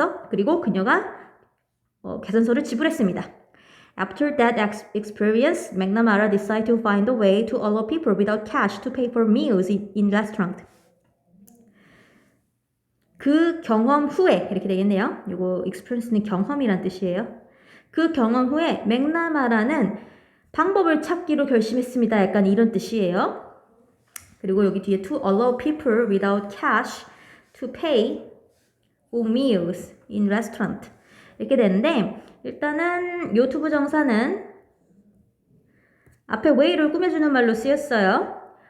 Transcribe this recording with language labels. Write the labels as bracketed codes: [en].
[ko] 그리고 그녀가 계산서를 지불했습니다. [en] After that experience, McNamara decided to find a way to allow people without cash to pay for meals in restaurant. [ko] 그 경험 후에 이렇게 되겠네요. 이거 experience는 경험이란 뜻이에요. 그 경험 후에 맥나마라는 방법을 찾기로 결심했습니다. 약간 이런 뜻이에요. 그리고 여기 뒤에 [en] to allow people without cash to pay for meals in restaurant [ko] 이렇게 되는데 일단은 요 투부 정사는 앞에 way를 꾸며주는 말로 쓰였어요.